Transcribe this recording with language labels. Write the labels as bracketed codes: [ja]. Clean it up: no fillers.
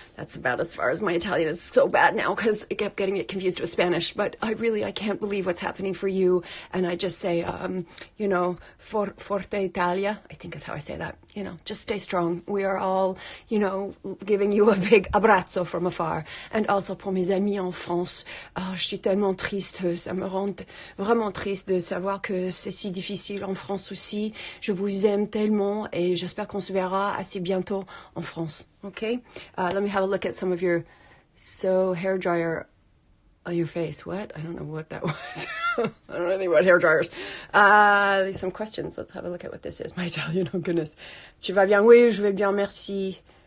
[en] That's about as far as my Italian is so bad now because I kept getting it confused with Spanish. But I can't believe what's happening for you. And I just say, Forte Italia, I think is how I say that. Just stay strong. We are all, giving you a big abbraccio from afar. And also [fr] pour mes amis en France, je suis tellement triste. Ça me rend vraiment triste de savoir que c'est si difficile en France aussi. Je vous aime tellement et j'espère qu'on se verra assez bientôt en France. [en] Okay? Let me have a look at some of your hairdryer on your face. What? I don't know what that was. I don't know anything about hairdryers. Some questions. Let's have a look at what this is. My Italian, oh goodness. [fr] Tu vas bien? Oui, je vais bien, merci.